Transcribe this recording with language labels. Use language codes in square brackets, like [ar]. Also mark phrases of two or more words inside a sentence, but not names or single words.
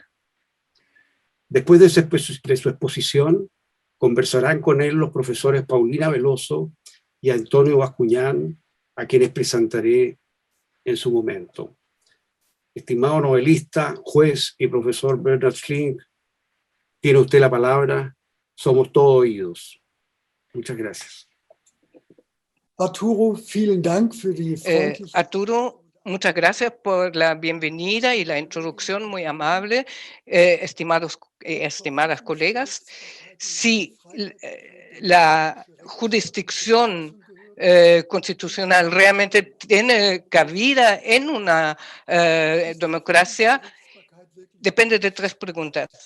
[es] Después de su exposición, conversarán con él los profesores Paulina Veloso y Antonio Bascuñán, a quienes presentaré en su momento. Estimado novelista, juez y profesor Bernhard Schlink, tiene usted la palabra, somos todos oídos. Muchas gracias. Arturo, [de] vielen Dank für die freundliche... [es] Arturo, muchas gracias por la bienvenida y la introducción muy amable, estimados, estimadas colegas. Si la jurisdicción constitucional realmente tiene cabida en una democracia, depende de tres preguntas.